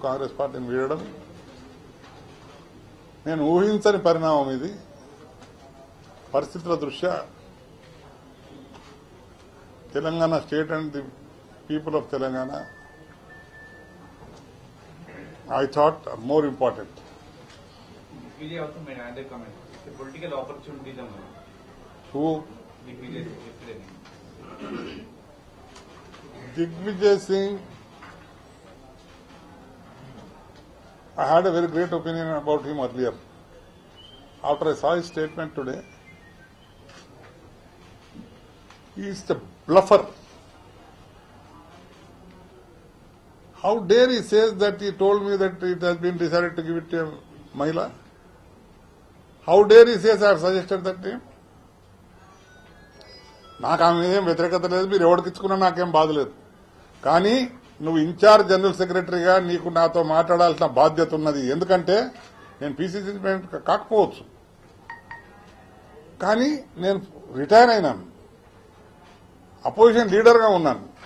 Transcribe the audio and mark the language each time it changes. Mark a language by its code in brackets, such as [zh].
[te] కాంగ్రెస్ పార్టీని వీడడం నేను ఊహించని పరిణామం. ఇది పరిస్థితుల దృష్ట్యా [en] Telangana state and the people of Telangana I thought more important. Digvijay also made another comment. The political opportunity is among. Who? Digvijay yesterday. Digvijay Singh, I had a very great opinion about him earlier. After I saw his statement today, he is a bluffer. How dare he says that he told me that it has been decided to give it to a Mahila? How dare he says I have suggested that name? [te] నాకు ఆమె ఏం వ్యతిరేకత లేదు, మీరు ఎవరికి ఇచ్చుకున్నా నాకేం బాధ లేదు. కానీ నువ్వు ఇన్ఛార్జ్ జనరల్ సెక్రటరీగా నీకు నాతో మాట్లాడాల్సిన బాధ్యత ఉన్నది. ఎందుకంటే నేను పీసీసీ ప్రెసిడెంట్ కాకపోవచ్చు, కానీ నేను రిటైర్ అయినాను, అపోజిషన్ లీడర్గా ఉన్నాను.